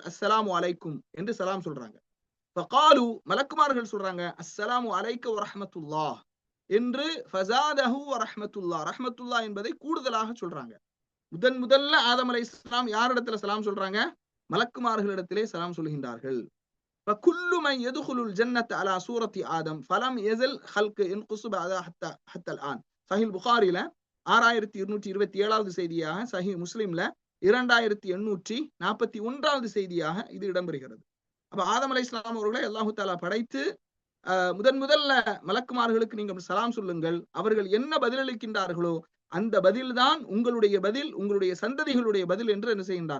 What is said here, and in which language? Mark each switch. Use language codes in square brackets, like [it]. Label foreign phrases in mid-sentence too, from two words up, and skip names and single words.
[ar] السلام عليكم [ta] என்று சலாம் சொல்றாங்க. ஃபகாலு, மலக்குமார்கள் சொல்றாங்க, [ar] السلام عليك ورحمة الله [ta] என்று. [ar] فزاده ورحمة الله, [ta] ரஹ்மத்துல்லாஹ் என்பதை கூடுதலாக சொல்றாங்க. முதல்ல ஆதம் அலைஹிஸ்ஸலாம் யாரிடத்துல சலாம் சொல்றாங்க? மலக்குமார்களிடத்திலே சலாம் சொல்கின்றார்கள். [ar] فكل من يدخل الجنة على سورة آدم فلم يزل خلق ينقص بعد حتى الآن. [ta] சஹீஹ் புகாரில 6227வது செய்தியாக, சஹீஹ் முஸ்லிம்ல 2841வது செய்தியாக இது இடம்பெறுகிறது. அப்ப ஆதம் அலைஹிஸ்ஸலாம் அவர்களை அல்லாஹு தஆலா படைத்து முதல்ல மலக்குமார்களுக்கு நீங்கள் சலாம் சொல்லுங்கள், அவர்கள் என்ன பதிலளிக்கின்றார்களோ அந்த பதில் தான் உங்களுடைய பதில், உங்களுடைய சந்ததிகளுடைய பதில் என்று என்ன செய்கின்றான்?